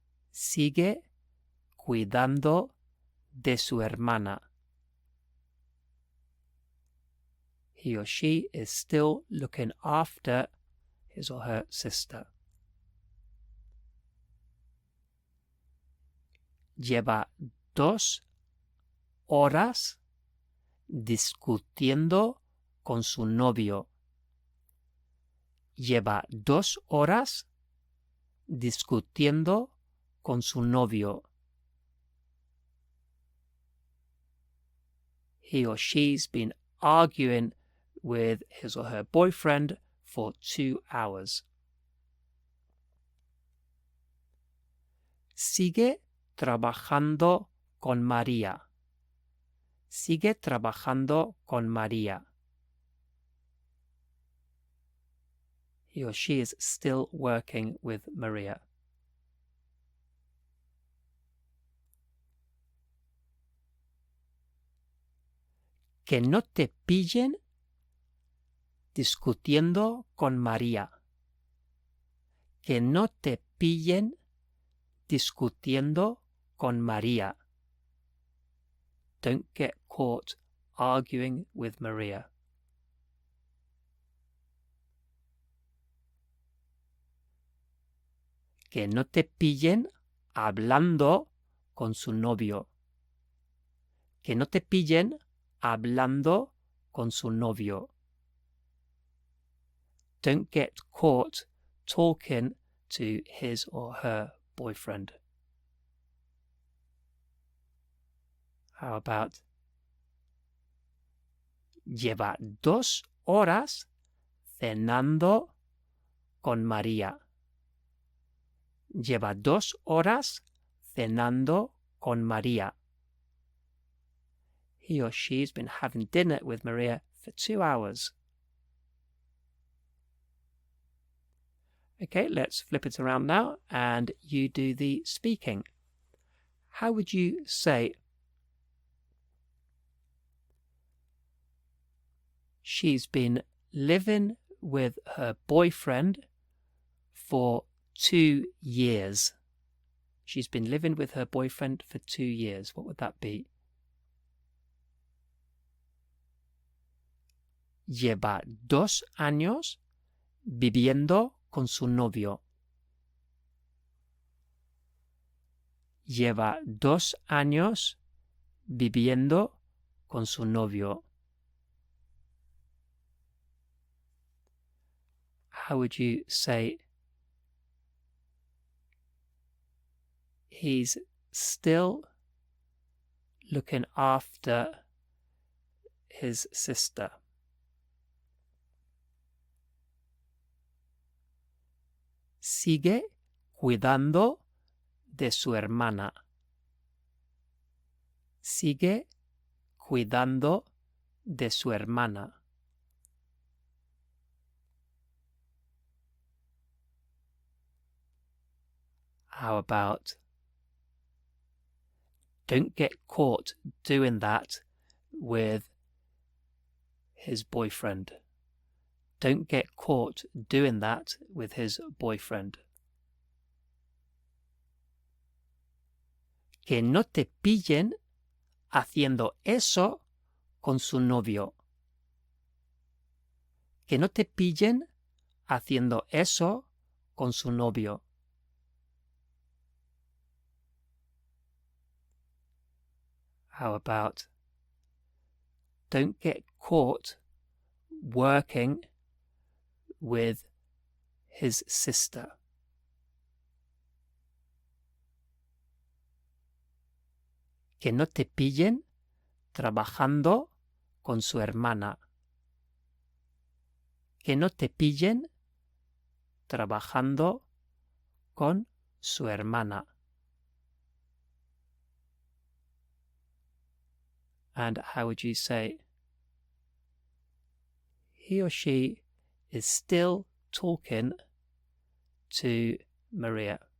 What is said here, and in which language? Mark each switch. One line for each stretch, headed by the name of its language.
Spanish: Sigue cuidando de su hermana.
English: He or she is still looking after his or her sister.
Spanish: Lleva 2 horas discutiendo con su novio. Lleva 2 horas discutiendo con su novio.
English: He or she's been arguing with his or her boyfriend for 2 hours.
Spanish: Sigue trabajando con María. Sigue trabajando con María.
English: He or she is still working with Maria.
Spanish: Que no te pillen discutiendo con María. Que no te pillen discutiendo con María.
English: Don't get caught arguing with Maria.
Spanish: Que no te pillen hablando con su novio. Que no te pillen hablando con su novio.
English: Don't get caught talking to his or her boyfriend. How about
Spanish: lleva 2 horas cenando con María. Lleva 2 horas cenando con María.
English: He or she's been having dinner with Maria for 2 hours. Okay, let's flip it around now and you do the speaking. How would you say she's been living with her boyfriend for 2 years? She's been living with her boyfriend for 2 years. What would that be?
Spanish: Lleva 2 años viviendo con su novio. Lleva 2 años viviendo con su novio.
English: How would you say he's still looking after his sister?
Spanish: Sigue cuidando de su hermana. Sigue cuidando de su hermana.
English: How about don't get caught doing that with his boyfriend. Don't get caught doing that with his boyfriend.
Spanish: Que no te pillen haciendo eso con su novio. Que no te pillen haciendo eso con su novio.
English: How about don't get caught working with his sister.
Spanish: Que no te pillen trabajando con su hermana. Que no te pillen trabajando con su hermana.
English: And how would you say he or she is still talking to Maria?